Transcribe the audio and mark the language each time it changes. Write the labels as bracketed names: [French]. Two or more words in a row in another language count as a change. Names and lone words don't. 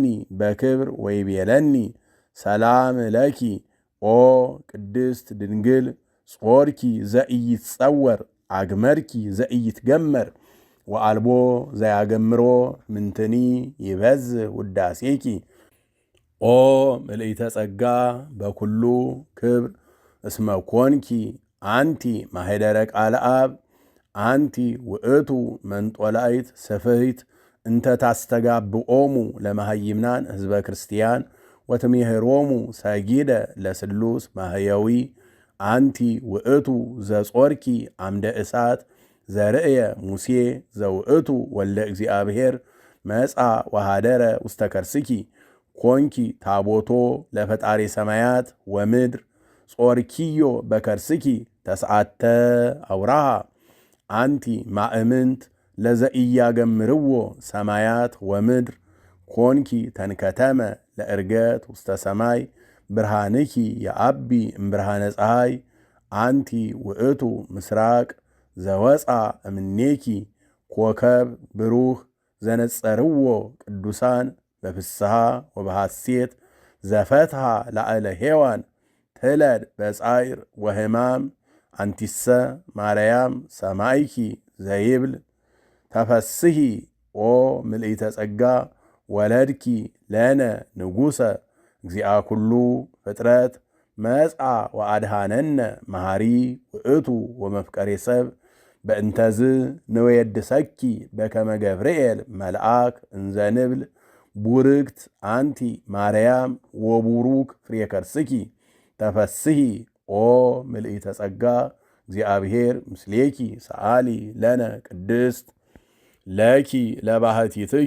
[Geez] በክብር ወይቤለኒ ሰላም ለኪ ኦ ቅድስት ድንግል ጾርኪ ዘኢይትጸወር አግመርኪ ዘኢይትገመር ወአልቦ ዘያገምሮ ምንትኒ ይበዝህ ውዳሴኪ ኦ ምልዕተ ጸጋ በኩሉ ክብር እስመ ኮንኪ አንቲ ማኅደረ ቃለ አብ አንቲ ውእቱ መንጦላይት ስፍህት እንተ ታስተጋብኦሙ ለመሃይምናን ህዝበ ክርስቲያን ወትሜህሮሙ ሰጊደ ለስሉስ ማህየዊ አንቲ ውእቱ ዘጾርኪ አምደ እሳት ዘርእየ ሙሴ ዘውእቱ ወልደ እግዚአብሔር መጻ ወሃደረ ውስተ ከርስኪ ኮንኪ ታቦቶ ለፈጣሪ ሰማያት ወምድር ጾርኪዮ በከርስኪ ተስዓተ አውራሃ አንቲ ማእምንት ለዘኢያገምርዎ ሰማያት ወምድር ኮንኪ ተንከተመ ለእርገት ውስተ ሰማይ ብርሃንኪ የአቢ እምብርሃነ ፀሐይ አንቲ ውእቱ ምስራቅ ዘወፃ እምኔኪ ኮከብ ብሩህ ዘነጸርዎ ቅዱሳን በፍስሐ ወበሐሴት ዘፈትሐ ላዕለ ሔዋን ትለድ በጻይር ወህማም አንቲሰ ማርያም ሰማይኪ ዘይብል ተፈስሒ ኦ ምልኢተ ጸጋ ወለድኪ ለነ ንጉሰ እግዚአ ኩሉ ፍጥረት መጻ ወአድሃነነ መሃሪ ውእቱ ወመፍቀሬ ሰብ በእንተዝ ንወየድሰኪ በከመ ገብርኤል መልአክ እንዘንብል ቡርክት አንቲ ማርያም ወቡሩክ ፍሬ ከርስኪ ተፈስሒ ኦ ምልኢተ ጸጋ እግዚአብሔር ምስሌኪ ሰአሊ ለነ ቅድስት ለኪ ለባህቲትኪ